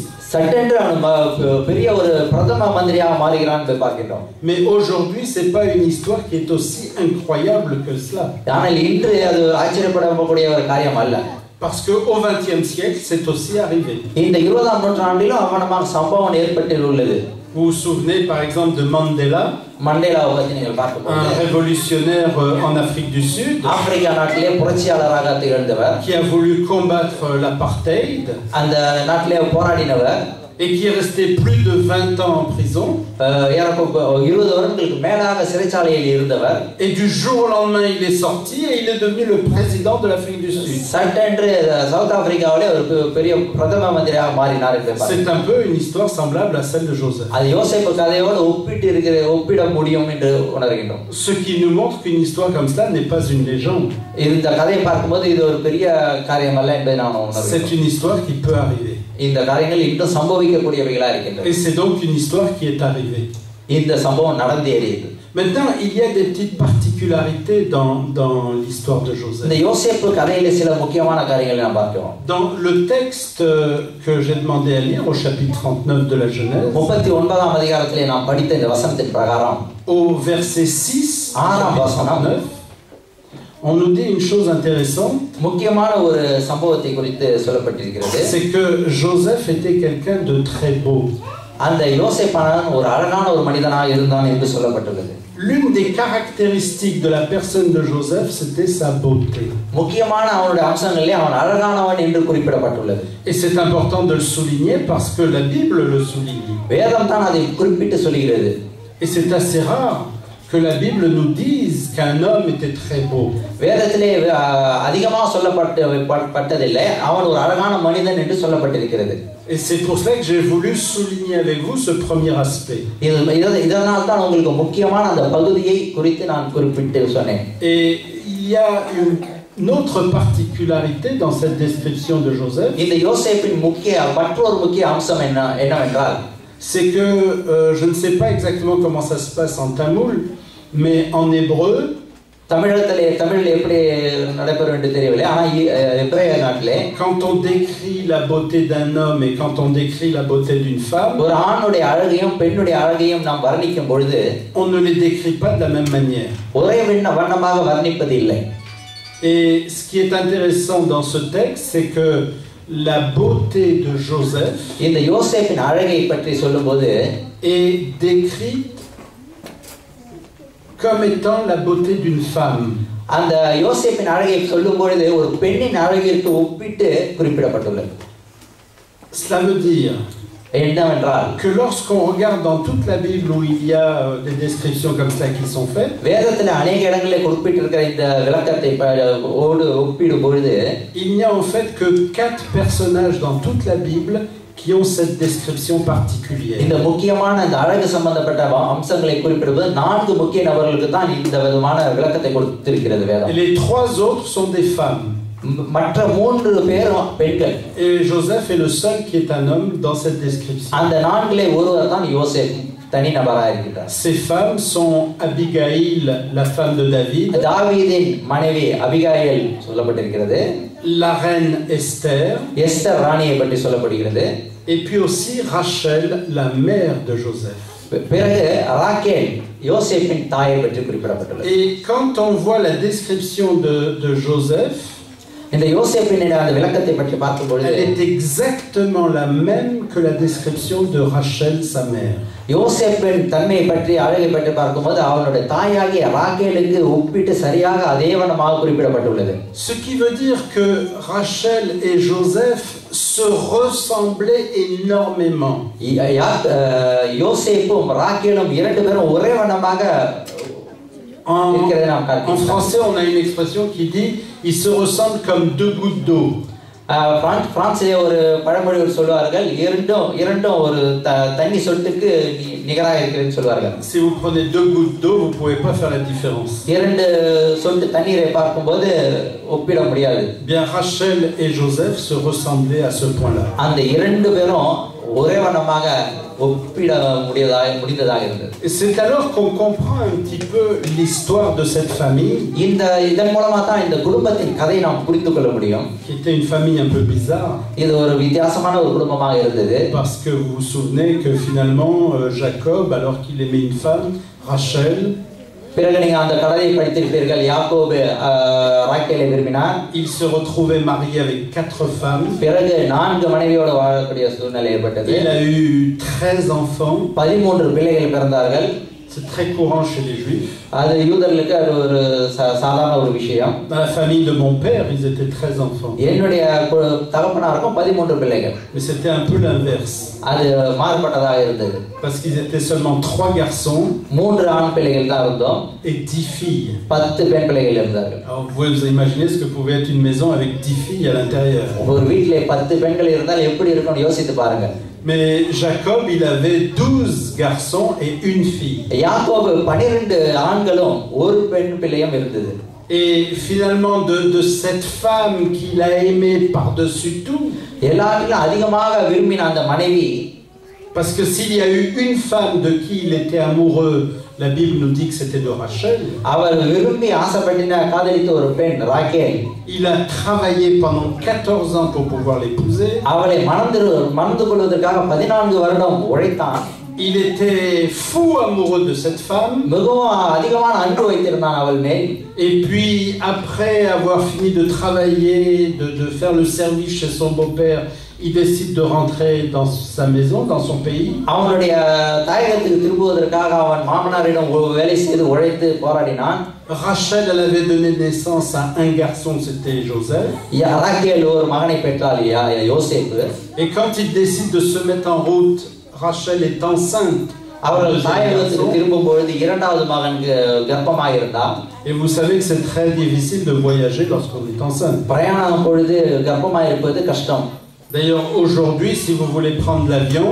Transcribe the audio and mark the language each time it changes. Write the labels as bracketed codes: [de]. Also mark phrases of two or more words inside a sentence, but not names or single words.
[ta] சட்டென்று அவன் பெரிய ஒரு பிரதம மந்திரியாக மாறுகிறான் என்று பார்க்கிறோம். [fr] Mais aujourd'hui, c'est pas une histoire qui est aussi incroyable que cela. [ta] ஆனால் இன்று அது ஆச்சரியப்படக்கூடிய ஒரு காரியம் அல்ல. [fr] Parce que au XXe siècle, c'est aussi arrivé. [ta] இந்த 20ஆம் நூற்றாண்டிலும் அவனமாக சம்பவம் ஏற்பட்டுள்ளது. [fr] Vous vous souvenez par exemple de Mandela, [ta] மண்டேலாவை பற்றி நீங்கள் பார்க்கும்போது [fr] un révolutionnaire en Afrique du Sud, [ta] ஆப்பிரிக்கா நாட்டிலே புரட்சியாளராக திகழ்ந்தவர், [fr] qui a voulu combattre l'apartheid, [ta] அந்த நாட்டிலே போராடினவர், [fr] et qui est resté plus de 20 ans en prison. [ta] 20 வருடங்களுக்கு மேலாக சிறைச்சாலையில் இருந்தவர். [fr] Et du jour au lendemain, il est sorti et il est devenu le président de l'Afrique du Sud. [ta] சட்டென்று சவுத் ஆப்பிரிக்காவிலே ஒரு பெரிய பிரதம மந்திரியாக மாறினார் என்று பார்க்கிறோம். [fr] C'est un peu une histoire semblable à celle de Joseph. [ta] அது யோசேப்பு கதையோடு ஒப்பிட முடியும் என்று உணர்கின்றோம். [fr] Ce qui nous montre qu'une histoire comme cela n'est pas une légende. [ta] இந்த கதையை பார்க்கும்போது இது ஒரு பெரிய காரியம் அல்ல என்பதை நாம் உணர்கிறோம். [fr] C'est une histoire qui peut arriver. [ta] இந்த காரியங்கள் இன்னும் சம்பவிக்கக்கூடியவைகளா இருக்கின்றன. [fr] Et c'est donc une histoire qui est arrivée. [ta] இந்த சம்பவம் நடந்தேறியது. [fr] Maintenant, il y a des petites particularités dans l'histoire de Joseph. [ta] இந்த யோசேப்பு கதையிலே சில முக்கியமான காரியங்களை நாம் பார்க்கிறோம். [fr] Dans le texte que j'ai demandé à lire au chapitre 39 de la Genèse, [ta] 39ஆம் அதிகாரத்திலே நாம் படித்த இந்த வசனத்தின் பிரகாரம் [fr] au verset 6, [ta] ஆறாம் வசனம், [fr] on nous dit une chose intéressante. [ta] முக்கியமான ஒரு சம்பவத்தை குறித்து சொல்லப்பட்டிருக்கிறது. [fr] C'est que Joseph était quelqu'un de très beau. [ta] அந்த யோசேப்பானவன் ஒரு அழகான ஒரு மனிதனாக இருந்தான் என்று சொல்லப்பட்டுள்ளது. [fr] L'une des caractéristiques de la personne de Joseph, c'était sa beauté. [ta] முக்கியமான அவனுடைய அம்சங்களிலே அவன் அழகானவன் என்று குறிப்பிடப்பட்டுள்ளது. [fr] Et c'est important de le souligner parce que la Bible le souligne. [ta] வேதம் தான் அதை குறிப்பிட்டு சொல்கிறது. [fr] Et c'est assez rare que la Bible nous dise qu'un homme était très beau. [ta] வேதத்திலே அதிகமாக சொல்லப்பட்டதில்லை, அவன் ஒரு அழகான மனிதன் என்று சொல்லப்பட்டிருக்கிறது. [fr] Et c'est pour cela que j'ai voulu souligner avec vous ce premier aspect. [ta] இதனால் தான் உங்களுக்கு முக்கியமான அந்த பகுதியை குறித்து நான் குறிப்பிட்டு சொன்னேன். [fr] Et il y a une autre particularité dans cette description de Joseph. [ta] இந்த யோசேப்பின் மற்றொரு முக்கிய அம்சம் என்னவென்றால், [fr] c'est que je ne sais pas exactement comment ça se passe en tamoul, mais en hébreu, [ta] தமிழில் எப்படி நடைபெறும் என்று தெரியவில்லை, ஆனால் எபிரேய நாட்டிலே [fr] quand on décrit la beauté d'un homme et quand on décrit la beauté d'une femme, [ta] ஒரு ஆணுடைய அழகையும் பெண்ணுடைய அழகையும் நாம் வர்ணிக்கும் பொழுது [fr] on ne les décrit pas de la même manière. [ta] ஒரே வண்ணமாக வர்ணிப்பது இல்லை. [fr] Et ce qui est intéressant dans ce texte, c'est que la beauté de Joseph [ta] இந்த யோசேப்பின் அழகை பற்றி சொல்லும்போது [fr] est décrite comme étant la beauté d'une femme. [ta] அந்த யோசேப்பின் அழகை சொல்லும் பொழுது ஒரு பெண்ணின் அழகிற்கு ஒப்பிட்டு குறிப்பிடப்பட்டுள்ளது. [fr] Cela veut dire que lorsqu'on regarde dans toute la Bible où il y a des descriptions comme ça qui sont faites, [ta] வேதத்தில் அநேக இடங்களில் குறிப்பிட்டிருக்கிற இந்த விளக்கத்தை ஒப்பிடும் பொழுது [fr] il n'y a en fait que 4 personnages dans toute la Bible qui ont cette description particulière. [ta] இந்த முக்கியமான இந்த அழகு சம்பந்தப்பட்ட அம்சங்களை குறிப்பிடுவது 4 முக்கிய நபர்களுக்கு தான் இந்த விதமான விளக்கத்தை கொடுத்திருக்கிறது வேதம். [fr] Les 3 autres sont des femmes. [ta] மற்ற 3 பேரும் பெண்கள். [fr] Et Joseph est le seul qui est un homme dans cette description. [ta] அந்த 4லே ஒருவர் தான் யோசேப் தனி நபராக இருக்கிறார். [fr] Ces femmes sont Abigail, la femme de David, [ta] தாவீதின் மனைவி அபிகாயில் சொல்லப்பட்டிருக்கிறது. [fr] La reine Esther, [ta] எஸ்தர் ராணியை பற்றி சொல்லப்படுகிறது. [fr] et puis aussi Rachel, la mère de Joseph. [ta] பிறகு ராகேல் யோசேப்பின் தாயை பற்றி குறிப்பிடப்பட்டுள்ளது. [fr] Et quand on voit la description de Joseph, [ta] இந்த யோசேப்பின் அந்த விளக்கத்தை பற்றி பார்க்கும் பொழுது [fr] elle est exactement la même que la description de Rachel, sa mère. [ta] யோசேப்பின் தன்மையை பற்றி அழகை பற்றி பார்க்கும்போது அவனுடைய தாயாகிய ராகேலுக்கு ஒப்பிட்டு சரியாக அதே வண்ணமாக குறிப்பிடப்பட்டுள்ளது. [fr] Ce qui veut dire que Rachel et Joseph se ressemblaient énormément. [ta] யோசேப்பும் ராகேலும் இரண்டு பேரும் ஒரே வண்ணமாக [fr] En français, on a une expression qui dit ils se ressemblent comme deux gouttes d'eau. [ta] பிரான்சிலே ஒரு பழமொழி சொல்வார்கள் இரண்டும் ஒரு தண்ணி சொட்டுக்கு நிகராக இருக்கிறதுன்னு சொல்வார்கள். [fr] Si vous prenez deux gouttes d'eau, vous pouvez pas faire la différence. [ta] இரண்டு சொட்டு தண்ணீரை பார்க்கும்போது ஒப்பிட முடியாது. [fr] Bien, Rachel et Joseph se ressemblaient à ce point-là. [ta] அந்த இரண்டு பேரும் ஒரே வண்ணமாக ஒப்பிட முடிந்ததாக இருந்தது. [fr] Et c'est alors qu'on comprend un petit peu l'histoire de cette famille. [ta] இதன் மூலமா தான் இந்த குடும்பத்தின் கதையை நாம் புரிந்து கொள்ள முடியும். [fr] Qui était une famille un peu bizarre. [ta] இது ஒரு வித்தியாசமான ஒரு குடும்பமாக இருந்தது. [fr] Parce que vous vous souvenez que finalement Jacob, alors qu'il aimait une femme, Rachel, [ta] பிறகு நீங்க அந்த கதையை படித்திருப்பீர்கள். யாக்கோபு ராகேலை விரும்பினார். [fr] Il se retrouvait marié avec 4 femmes. [ta] பிறகு 4 மனைவியோடு வாழக்கூடிய சூழ்நிலை ஏற்பட்டது. [fr] Il a eu 13 enfants. [ta] 13 பிள்ளைகள் பிறந்தார்கள். [fr] C'est très courant chez les Juifs. [ta] அது யூதர்களுக்கு அது ஒரு சாதாரண ஒரு விஷயம். [fr] Dans la famille de mon père, ils étaient 13 enfants. [ta] என்னுடைய தகப்பனாருக்கும் 13 பிள்ளைகள். [fr] Mais c'était un peu l'inverse. [ta] அது மாறுபட்டதாக இருந்தது. [fr] Parce qu'ils étaient seulement 3 garçons. [ta] 3 ஆண் பிள்ளைகள் தான் இருந்தோம். [fr] Et 10 filles. [ta] 10 பெண் பிள்ளைகள் இருந்தார்கள். [fr] Alors vous pouvez vous imaginer ce que pouvait être une maison avec 10 filles à l'intérieur. [ta] ஒரு வீட்டிலே 10 பெண்கள் இருந்தால் எப்படி இருக்கும்னு யோசித்து பாருங்க. [fr] Mais Jacob, il avait 12 garçons et une fille. [ta] யாக்கோபு 12 ஆண்களும் ஒரு பெண் பிள்ளையும் இருந்தது. [fr] Et finalement de cette femme qu'il a aimée par-dessus tout. [ta] எல்லாரிலும் அதிகமாக விரும்பின அந்த மனைவி. [fr] Parce que s'il y a eu une femme de qui il était amoureux, la Bible nous dit que c'était de Rachel. [ta] அவர் விரும்பி ஆசைப்பட்ட காதலித்த ஒரு பெண் ராகேல். [fr] Il a travaillé pendant 14 ans pour pouvoir l'épouser. [ta] அவளை மணந்து கொள்வதற்காக 14 வருடம் உழைத்தான். [fr] Il était fou amoureux de cette femme. [ta] மிகவும் அதிகமான அன்பு வைத்திருந்தான் அவள் மேல். [fr] Et puis après avoir fini de travailler, de faire le service chez son beau-père, il décide de rentrer dans sa maison, dans son pays. [ta] அவனுடைய தாயகத்துக்கு திரும்புவதற்காக அவன் மாமனாரிடம் வேலை செய்து உழைத்து போராடினான். [fr] Rachel, elle avait donné naissance à un garçon, c'était Joseph. [ta] ராகேல் ஒரு மகனை பெற்றாள், யோசேப்பு. [fr] Et quand il décide de se mettre en route, Rachel est enceinte. [ta] அவர்கள் தாயகத்துக்கு திரும்பும்போது இரண்டாவது மகனுக்கு கர்ப்பமாக இருந்தார். [fr] Et vous savez que c'est très difficile de voyager lorsqu'on est enceinte. [ta] பிரயாணம் பொழுது கர்ப்பமாக இருப்பது கஷ்டம். [fr] D'ailleurs, aujourd'hui, si vous voulez prendre l'avion,